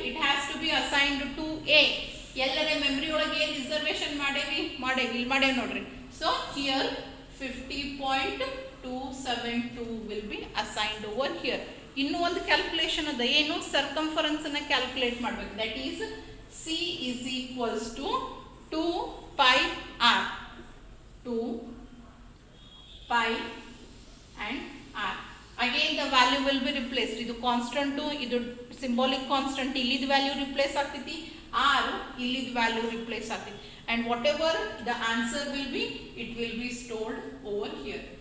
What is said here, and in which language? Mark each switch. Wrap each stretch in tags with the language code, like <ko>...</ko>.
<en>It has to be assigned to A.</en> <kn>ಎಲ್ಲರ memory ಒಳಗೆ ಏನು ರಿಸರ್ವೇಷನ್ ಮಾಡೇವಿ ಇಲ್ಲಿ ಮಾಡೇವಿ ನೋಡ್ರಿ.</kn> <en>So here 50.272 will be assigned over here.</en> <kn>ಇನ್ನೂ ಒಂದು ಕ್ಯಾಲ್ಕುಲೇಷನ್ ಅದ, ಏನು, ಸರ್ಕಂಫರೆನ್ಸ್ ಅನ್ನ ಕ್ಯಾಲ್ಕುಲೇಟ್ ಮಾಡಬೇಕು.</kn> <en>That is C is equals to 2 pi r. 2 pi and r. Again the value will be replaced.</en> <kn>ಇದು ಕಾನ್ಸ್ಟಂಟು, ಇದು ಸಿಂಬಾಲಿಕ್ ಕಾನ್ಸ್ಟಂಟ್, ಇಲ್ಲಿದ ವ್ಯಾಲ್ಯೂ ರಿಪ್ಲೇಸ್ ಆಗ್ತೈತಿ. R ಇಲ್ಲಿದ್ value replace ಆಗ್ತೈತಿ</kn> <en>And whatever the answer will be it will be stored over here.</en>